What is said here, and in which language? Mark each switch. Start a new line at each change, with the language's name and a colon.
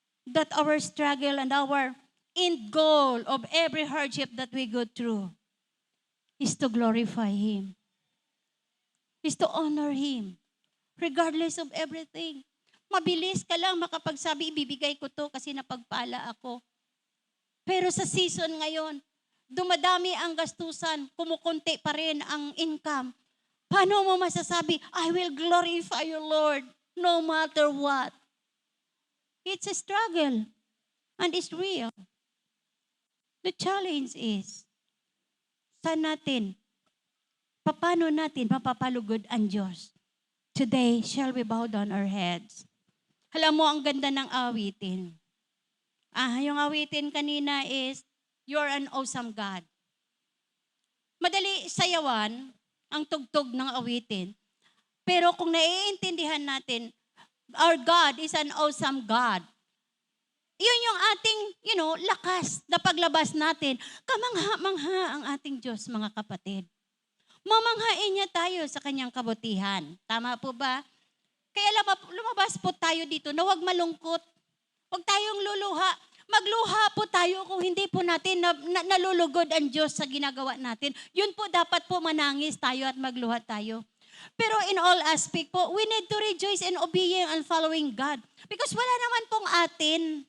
English: That our struggle and our end goal of every hardship that we go through is to glorify Him. Is to honor Him. Regardless of everything.
Filipino: Mabilis ka lang makapagsabi, ibibigay ko to kasi napagpala ako. Pero sa season ngayon, dumadami ang gastusan, kumukunti pa rin ang income. Paano mo masasabi,
English: I will glorify you, Lord, no matter what? It's a struggle. And it's real. The challenge is,
Filipino: saan natin paano natin mapapalugod ang Diyos?
English: Today, shall we bow down our heads?
Filipino: Alam mo, ang ganda ng awitin. Yung awitin kanina
English: is, you're an awesome God.
Filipino: Madali sayawan ang tugtog ng awitin. Pero kung naiintindihan natin,
English: our God is an awesome God.
Filipino: Yun yung ating, lakas na paglabas natin. Kamangha-mangha ang ating Diyos, mga kapatid. Mamanghain niya tayo sa kanyang kabutihan. Tama po ba? Kaya lumabas po tayo dito na huwag malungkot. Huwag tayong luluha. Magluha po tayo kung hindi po natin nalulugod ang Diyos sa ginagawa natin. Yun po dapat po manangis tayo at magluha tayo.
English: Pero in all aspect po, we need to rejoice in obeying and following God.
Filipino: Because wala naman pong atin.